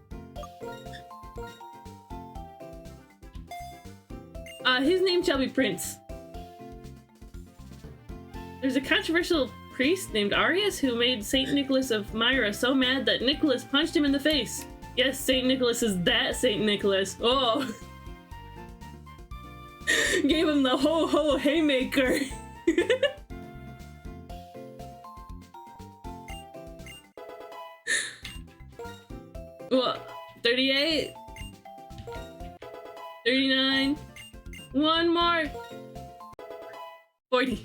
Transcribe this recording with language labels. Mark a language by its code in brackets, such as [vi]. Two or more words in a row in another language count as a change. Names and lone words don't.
[en] His name shall be Prince. There's a controversial priest named Arius who made Saint Nicholas of Myra so mad that Nicholas punched him in the face. Yes, Saint Nicholas is that Saint Nicholas. Oh. Gave him the ho-ho haymaker. What? 38? 39? One more! 40.